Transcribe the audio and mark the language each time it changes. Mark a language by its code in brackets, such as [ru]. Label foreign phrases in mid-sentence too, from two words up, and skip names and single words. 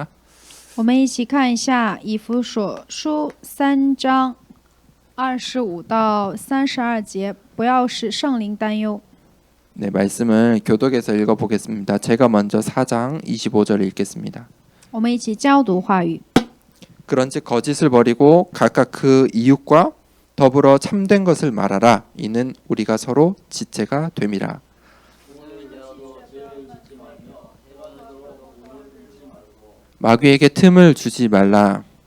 [zh] 我们一起看一下以弗所书3章25到32节，不要使圣灵担忧。 [ko] 네, 말씀을 교독에서 읽어보겠습니다. 제가 먼저 4장 25절 읽겠습니다. [zh] 我们一起教读话语。 [ko] 그런즉 거짓을 버리고 각각 그 이웃과 더불어 참된 것을 말하라. 이는 우리가 서로 지체가 됨이라. 마귀에게 틈을 주지 말라.